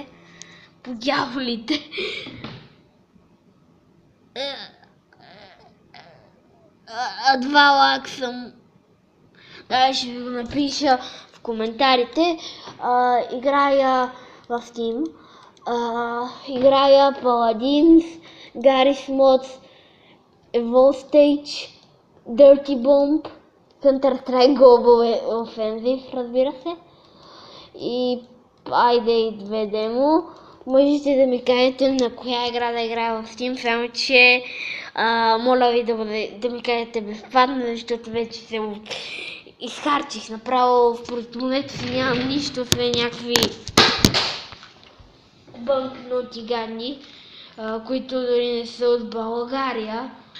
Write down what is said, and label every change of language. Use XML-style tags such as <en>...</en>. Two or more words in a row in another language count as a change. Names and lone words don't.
<bg>По дяволите. Адвалак съм. Да, ще ви го напиша в коментарите. Играя в Steam. Играя Paladins, Garry's Mods, Evolstage, Dirty Bomb, Counter-Strike Global Offensive, разбира се. И Payday 2 демо. Можете да ми кажете на коя игра да играя в Steam, само че моля ви да ми кажете безплатно, защото вече се изхарчих направо. В портмонето си нямам нищо, освен някакви банкноти гадни, които дори не са от България.</bg>